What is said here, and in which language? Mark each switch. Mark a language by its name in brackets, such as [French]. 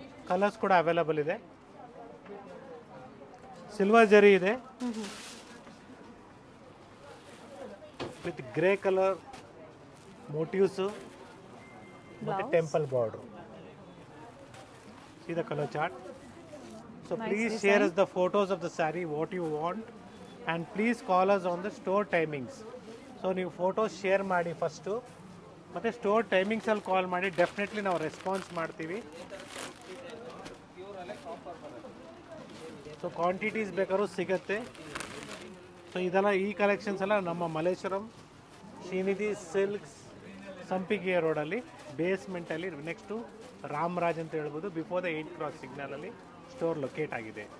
[Kannada] Colours ಕೂಡ available ಇದೆ. Silver ಜರಿ ಇದೆ ವಿತ್ ಗ್ರೇ ಕಲರ್ ಮೋಟಿವ್ಸು ಮತ್ತು temple border. [English] See the color chart. So Nice please design. share us the photos of the saree what you want and please call us on the store timings. [Kannada] So ನೀವು photos share ಮಾಡಿ first, ಮತ್ತು store ಟೈಮಿಂಗ್ಸಲ್ಲಿ ಕಾಲ್ ಮಾಡಿ, definitely ನಾವು response ಮಾಡ್ತೀವಿ. So quantities ಬೇಕಾದ್ರೂ ಸಿಗುತ್ತೆ. So ಇದೆಲ್ಲ ಈ ಕಲೆಕ್ಷನ್ಸ್ ಎಲ್ಲ ನಮ್ಮ ಮಲ್ಲೇಶ್ವರಂ ಶ್ರೀನಿಧಿ ಸಿಲ್ಕ್ಸ್ ಸಂಪಿಗೆ ರೋಡಲ್ಲಿ ಬೇಸ್ಮೆಂಟಲ್ಲಿ ನೆಕ್ಸ್ಟು ರಾಮರಾಜ್ ಅಂತ ಹೇಳ್ಬೋದು, before the 8 cross ಸಿಗ್ನಲಲ್ಲಿ store locate ಆಗಿದೆ.